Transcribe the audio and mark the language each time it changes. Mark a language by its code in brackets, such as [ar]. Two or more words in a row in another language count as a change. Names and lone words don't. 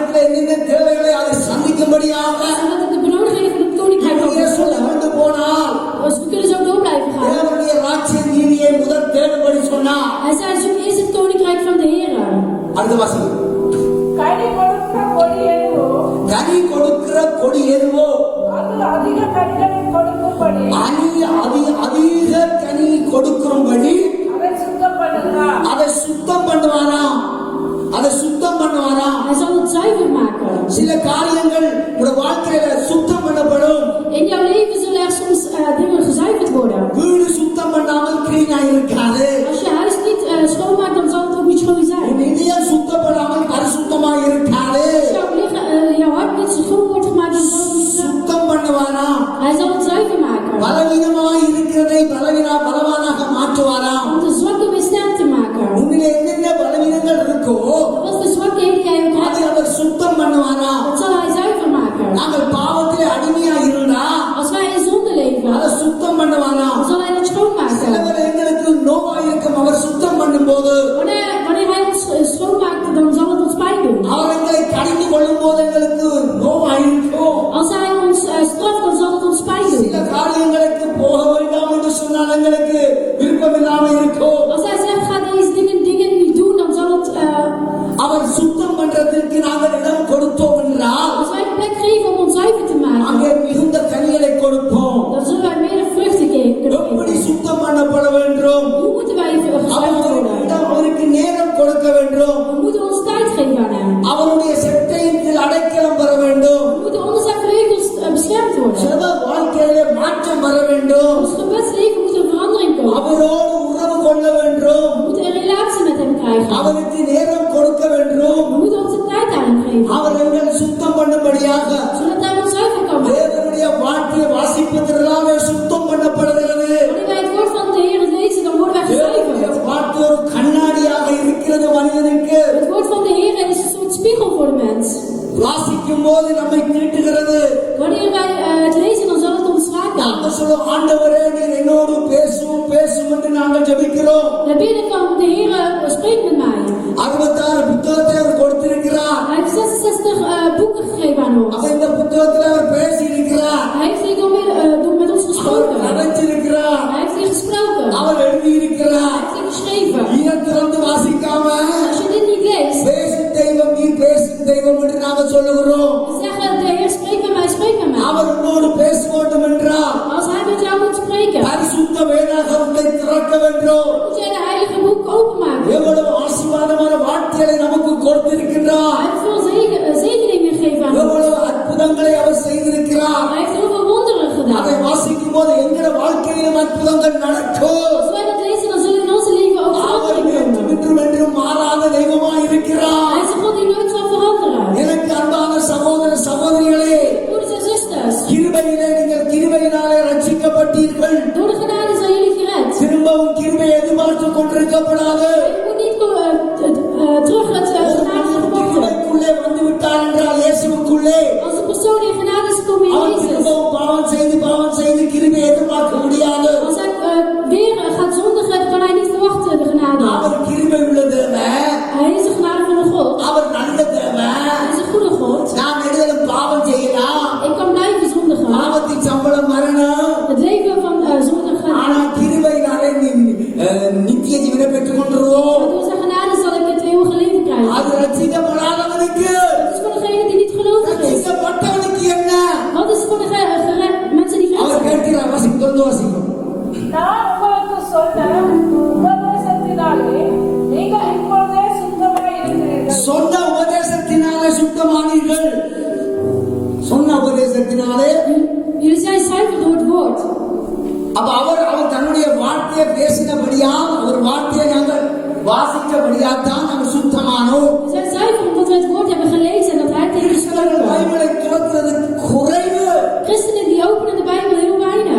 [ta] என்னென்ன தேவைகளை அதை சந்திக்கும்படியாக [nl] zodat het de benodigdheden van het koninkrijk kan [ta] இப்படியே சொல்லிக் [nl] vervullen. [ta] கொண்டு போனால் [nl] Dus we kunnen zo door blijven gaan. [ta] தேவனுடைய ராஜ்ய நீதியை முதல் தேடும்படி சொன்னார். [nl] Hij zei, zoek eerst het koninkrijk van de Heer. [ta] அடுத்த வசனம், கனி கொடுக்கிற கொடி எதுவோ கனி கொடுக்கிற கொடி எதுவோ அது அதிக கனிகளை கொடுக்கும்படி அதிக கனி கொடுக்கும்படி அதை சுத்தம் பண்ணுகிறார். அதை சுத்தம் பண்ணுவாராம். அதை சுத்தம் பண்ணுவாராம். [nl] Hij zal het zuiver maken. [ta] சில காரியங்கள் உங்க வாழ்க்கையில சுத்தம் பண்ணப்படும். [nl] In jouw leven zullen er soms dingen gezuiverd worden. [ta] வீடு சுத்தம் பண்ணாமல் கிளீனா இருக்காது. [nl] Als je huis niet schoonmaakt, dan zal het ook niet schoon zijn. [ta] உன் இதயம் சுத்தப்படாமல் பரிசுத்தமா இருக்காது. [nl] Als jouw hart niet zo schoon wordt gemaakt, dan zal het niet zijn. [ta] சுத்தம் பண்ணுவாராம். [nl] Hij zal het zuiver maken. [ta] பலவீனமாய் இருக்கிறதை பலவானாக மாற்றுவாராம். [nl] Om de zwakke weer sterk te maken. [ta] உன்னிலே என்னென்ன பலவீனங்கள் இருக்கோ [nl] Wat de zwakheden die jij ook [ta] அதை [nl] hebt, [ta] அவர் சுத்தம் பண்ணுவாராம். [nl] dat zal hij zuiver maken. [ta] நாங்கள் பாவத்திலே அடிமையா இருந்தா [nl] Als wij in zonde leven, [ta] அதை சுத்தம் பண்ணுவாராம். [nl] dan zal hij dat schoonmaken. [ta] சிலவர் எங்களுக்கு நோவா இருக்கும் அவர் சுத்தம் பண்ணும்போது [nl] Wanneer hij ons schoonmaakt, dan zal het ons pijn doen. [ta] அவர் எங்களை கடிந்து கொள்ளும் போது எங்களுக்கு நோவா இருக்கும். [nl] Als hij ons straft, dan zal het ons pijn [ta] சில [nl] doen. [ta] காரியங்களுக்கு போக வேண்டாம் என்று சொன்னால் எங்களுக்கு விருப்பம் இல்லாம இருக்கும். [nl] Als hij zegt, ga deze dingen niet doen, dan zal het... [ta] அவர் சுத்தம் பண்றதற்கு நாங்கள் இடம் கொடுத்தோம் என்றால் [nl] Als wij een plek geven om ons zuiver te [ta] அங்கே [nl] maken, [ta] மிகுந்த கனிகளை கொடுப்போம். [nl] dan zullen wij meer vruchten [ta] எப்படி [nl] geven. [ta] சுத்தம் பண்ணப்பட வேண்டும்? [nl] Hoe moeten wij gezuiverd worden? [ta] அவருக்கு நேரம் கொடுக்க வேண்டும். [nl] We moeten ons tijd geven aan hem. [ta] அவருடைய செட்டையின் கீழ் அடைக்கலம் பெற வேண்டும். [nl] We moeten onder zijn vleugels beschermd worden. [ta] சில வாழ்க்கையிலே மாற்றம் வர வேண்டும். [nl] Ons gebedsleven moet er verandering komen. [ta] அவரோடு உறவு கொள்ள வேண்டும். [nl] We moeten een relatie met hem krijgen. [ta] அவருக்கு நேரம் கொடுக்க வேண்டும். [nl] We moeten onze tijd aan hem geven. [ta] அவர் எங்களை சுத்தம் பண்ணும்படியாக [nl] Zodat hij ons zuiver kan maken. [ta] தேவனுடைய வார்த்தையை வாசிப்பதனாலே சுத்தம் பண்ணப்படுகிறது. [nl] Wanneer wij het woord van de Heer lezen, dan worden wij [ta] தேவனுடைய [nl] gezuiverd. [ta] வார்த்தை ஒரு கண்ணாடியாக இருக்கிறது மனிதனுக்கு. [nl] Het woord van de Heer is een soort spiegel voor de mens. [ta] வாசிக்கும் போது நம்மை தீட்டுகிறது. [nl] Wanneer wij het lezen, dan zal het ons raken. [ta] நாங்கள் சொல்லுவோம், ஆண்டவரே நீர் என்னோடு பேசும் பேசும் என்று நாங்கள் ஜெபிக்கிறோம். [nl] We bidden van de Heer, spreek met mij. [ta] 66 புத்தகத்தை அவர் கொடுத்திருக்கிறார். [nl] Hij heeft 66 boeken gegeven aan ons. [ta] அப்ப இந்த புத்தகத்தில் அவர் பேசி இருக்கிறார். [nl] Hij heeft hier met ons [ta] அவர் [nl] gesproken. [ta] கதைச்சிருக்கிறார். [nl] Hij heeft hier gesproken. [ta] அவர் எழுதி இருக்கிறார். [nl] Hij heeft hier geschreven. [ta] இதை திறந்து வாசிக்காம [nl] Als je dit niet leest, [ta] பேசும் தெய்வம் நீ பேசும் தெய்வம் என்று நாங்கள் சொல்லுகிறோம். [nl] dan zeggen de Heer, spreek met mij, spreek met mij. [ta] அவர் உன்னோடு பேச வேண்டும் என்றால் [nl] Als hij met jou moet spreken, [ta] பரிசுத்த வேதாகமத்தை திறக்க வேண்டும். [nl] moet jij de heilige boek openmaken. [ta] எவ்வளவு ஆசீர்வாதமான வார்த்தைகளை நமக்கு கொடுத்திருக்கின்றார். [nl] Hij heeft veel zegeningen gegeven aan ons. [ta] எவ்வளவு அற்புதங்களை அவர் செய்திருக்கிறார். [nl] Hij heeft heel veel wonderen [ta] அதை [nl] gedaan. [ta] வாசிக்கும் போது எங்கட வாழ்க்கையிலும் அற்புதங்கள் நடக்கும். [nl] Als wij dat lezen, dan zullen in ons leven ook [ta] அவர் [nl] verandering komen. [ta] என்றும் என்றும் மாறாத தெய்வமாய் இருக்கிறார். [nl] Hij is een God die nooit zal veranderen. [ta] எனக்கு அன்பான சகோதர சகோதரிகளே, [nl] Broeders en zusters, [ta] கிருபையிலே நீங்கள் கிருபையினாலே ரட்சிக்கப்பட்டீர்கள். [nl] door de genade zijn jullie gered. [ta] திரும்பவும் கிருபை எதிர்பார்த்துக் கொண்டிருக்கப்படாது. [nl] Je moet niet terug het genade verwachten. [ta] கிருபைக்குள்ளே வந்து விட்டார் என்றால் இயேசுவுக்குள்ளே [nl] Als de persoon die genade is gekomen in [ta] அவன் [nl] Jezus, [ta] திரும்பவும் பாவம் செய்து கிருபை எதிர்பார்க்க முடியாது. [nl] als hij weer gaat zondigen, kan hij niet verwachten de genade. [ta] அவர் கிருபை உள்ள தேவன். [nl] Hij is een genadevolle God. [ta] அவர் நல்ல தேவன். [nl] Hij is een goede God. [ta] நாம் நெடுதலும் பாவம் செய்யலாம். [nl] Ik kan blijven zondigen. [ta] பாவத்தின் சம்பளம் மரணம். [nl] Het leven van zondigen. [ta] ஆனா கிருபையினாலே நித்திய ஜீவனை பெற்றுக் கொண்டுருவோம். [nl] Maar door zijn genade zal ik het eeuwige leven krijgen. [ta] அது ரட்சிக்கப்படாதவனுக்கு, [nl] Dat is voor degene die niet gelovig is. [ta] ரட்சிக்கப்பட்டவனுக்கு என்ன? [nl] Wat is voor de mensen die [ta] அவர் [nl] gered zijn? [ta] கேட்கிறார், வாசிக்கும். நான் உங்களுக்கு சொன்ன உபதேசத்தினாலே நீங்கள் இப்பொழுதே சுத்தமாய் இருக்கிறீர்கள். சொன்ன உபதேசத்தினாலே சுத்தமானீர்கள். சொன்ன உபதேசத்தினாலே [nl] Jullie zijn zuiver door het woord. [ta] அப்ப அவர் தன்னுடைய வார்த்தையை பேசினபடியால், அவர் வார்த்தையை நாங்கள் வாசித்தபடியால் நாங்கள் சுத்தமானோம். [nl] We zijn zuiver omdat we het woord hebben gelezen en dat hij tegen [ta] கிறிஸ்தவர்கள் [nl] gesproken. [ta] பைபிளை துறக்கிறது குறைவு. [nl] Christenen die openen de Bijbel heel weinig.